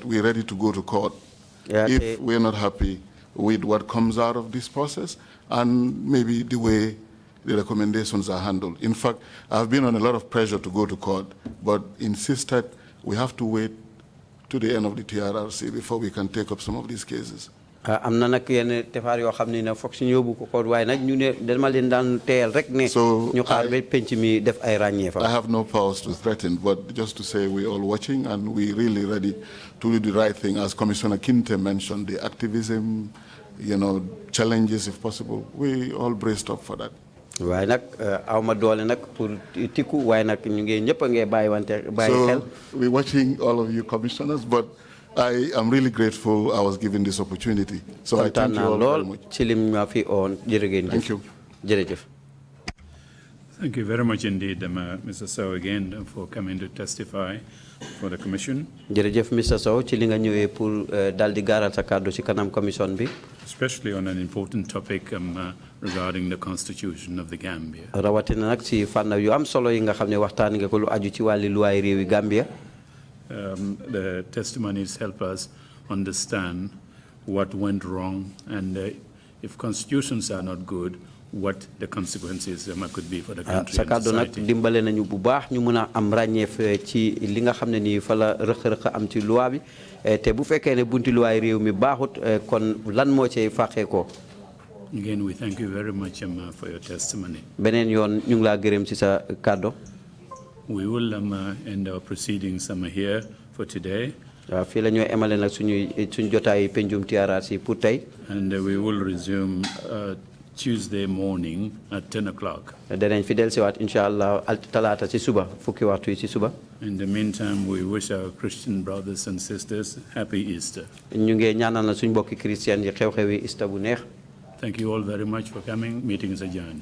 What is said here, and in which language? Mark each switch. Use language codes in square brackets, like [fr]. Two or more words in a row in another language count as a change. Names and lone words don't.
[en] We're ready to go to court if we're not happy with what comes out of this process and maybe the way the recommendations are handled. In fact, I've been on a lot of pressure to go to court, but insisted we have to wait to the end of the TRRC before we can take up some of these cases. [wo] am na nag yenn tefaar yoo xam ne ne foog si ñu yóbbu ko ko waaye nag ñu ne dama leen daan teyal rek ne ñu xaar ba penc mi def ay ràññee fa. [en] I have no powers to threaten, but just to say we're all watching and we're really ready to do the right thing. As Commissioner Kinte mentioned, the activism, challenges if possible. We all braced up for that. [wo] waaye nag aw ma doole nag pour tikku waaye nag ñu ngi ñëpp a ngi bàyyi xel. [en] So we're watching all of you commissioners, but I am really grateful I was given this opportunity. So I thank you all very much. Thank you. Thank you very much indeed, Mr. Sowe, again, for coming to testify for the Commission. Mr. [wo] Sowe, ci li nga ñëwee pour dal di gaaral sa kàddu ci kanam commission bi. [en] Especially on an important topic regarding the Constitution of the Gambia. [wo] Rawatina nag ci fànn yu am solo yi nga xam ne waxtaan nga ko lu aju ci wàlli luwaay réewi Gambia. [en] The testimonies help us understand what went wrong and if constitutions are not good, what the consequences could be for the country and society. [wo] Dimbale nañu bu baax ñu mëna am ràññeef ci li nga xam ne nii fa la rëq-rëq am ci loi bi te bu fekkee ne bunti luwaay réew mi baaxut kon lan moo cay fàqee ko. [en] Again, we thank you very much for your testimony. [wo] Beneen yoon ñu ngi laa gërëm ci sa kàddu. [en] We will end our proceedings here for today. [wo] Fii la ñoo emale nag suñu jotaay penjum TRRC pour tey. [en] And we will resume Tuesday morning at 10 o'clock. [wo] Danañ fi dellusiwaat inshallah talaata ci suba fukki waxtu yi ci suba. [en] In the meantime, we wish our Christian brothers and sisters happy Easter. [wo] Ñu ngi ñaanal na suñu mbokki Christian yi xew-xewi Easter bu neex. [en] Thank you all very much for coming. Meeting is adjourned.